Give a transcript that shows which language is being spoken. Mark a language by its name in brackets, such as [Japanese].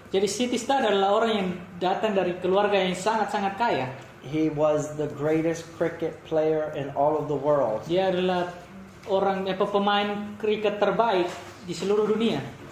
[Indonesian] Jadi CT Stud adalah orang yang datang dari keluarga yang sangat-sangat kaya. [English] He was the greatest cricket player in all of the world. [Indonesian] Dia adalah pemain kriket terbaik di seluruh dunia.